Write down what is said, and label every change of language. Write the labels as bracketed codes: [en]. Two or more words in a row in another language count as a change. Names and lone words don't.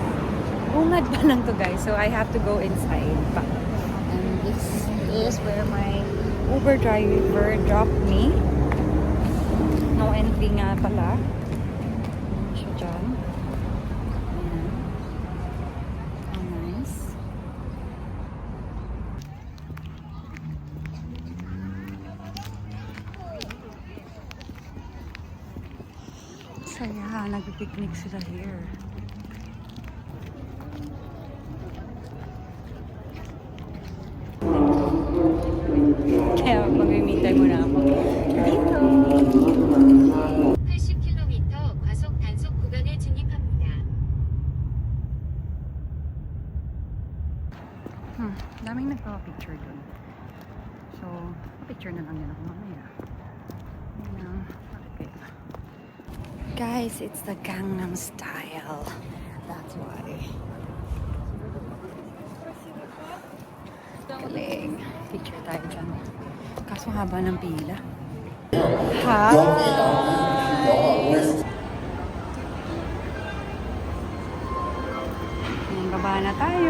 [tl] Bungad pa lang to [en] guys. So I have to go inside pa. And this is where my Uber driver dropped me. No entry [tl] nga pala. Siya dyan. Ayan. [en] How nice. [tl] Saya, nag-picnic sila here. Kaya mag-meet muna ako dito. [ko] 80km 과속 단속 구간에 진입합니다. [tl] Daming nagpapapicture dun. So, picture na lang yan ako mamaya. Ayan, bakit kaya? [en] Guys, it's the Gangnam Style. That's why. [tl] Galing. Picture tayo dyan. Kaso haba ng pila. Hi! Ayan, baba na tayo.